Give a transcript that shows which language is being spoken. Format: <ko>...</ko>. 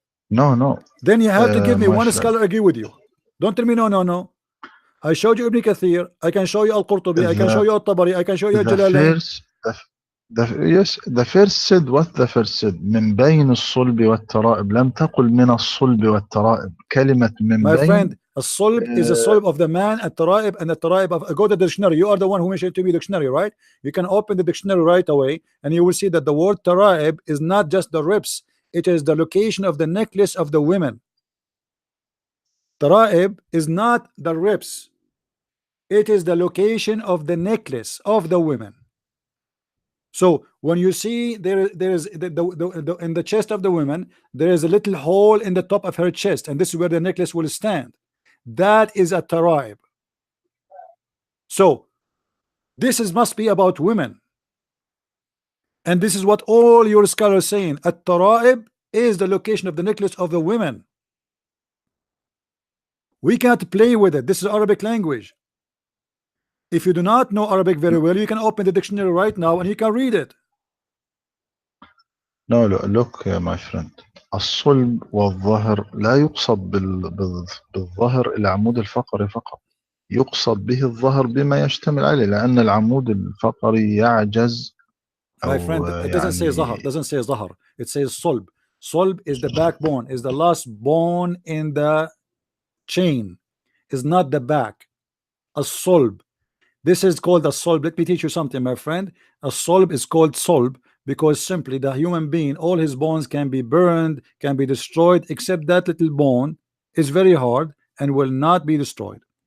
<en>No. Then you have to give me my one friend. scholar agree with you. Don't tell me no. I showed you Ibn Kathir, I can show you Al-Qurtubi, I can show you Al-Tabari, I can show you The Jalalain. first, yes, the first said what the first said.</en> <ar>من بين الصلب والترائب. لم تقل من الصلب والترائب. كلمة من</ar> <en>My</en> <ar>بين.</ar> <en>friend, a solb is a solb of the man, a taraib, and a taraib of. Go to the dictionary. You are the one who mentioned to me dictionary, right? You can open the dictionary right away, and you will see that the word taraib is not just the ribs; it is the location of the necklace of the women. Taraib is not the ribs; it is the location of the necklace of the women. So when you see there is in the chest of the woman, there is a little hole in the top of her chest, and this is where the necklace will stand. That is a taraib. So this must be about women, and this is what all your scholars saying. At taraib is the location of the necklace of the women. We can't play with it. This is Arabic language. If you do not know Arabic very well, you can open the dictionary right now and you can read it. No, look, my friend.</en> <ar>الصلب والظهر لا يقصد بالظهر العمود الفقري فقط. يقصد به الظهر بما يشتمل عليه لأن العمود الفقري يعجز.</ar> <en>My friend, it doesn't say zahar. Doesn't say zahar. It says solb. Solb is the backbone. Is the last bone in the chain. Is not the back. A solb. This is called a solb. Let me teach you something, my friend. A solb is called solb because simply the human being, all his bones can be burned, can be destroyed, except that little bone is very hard and will not be destroyed.</en>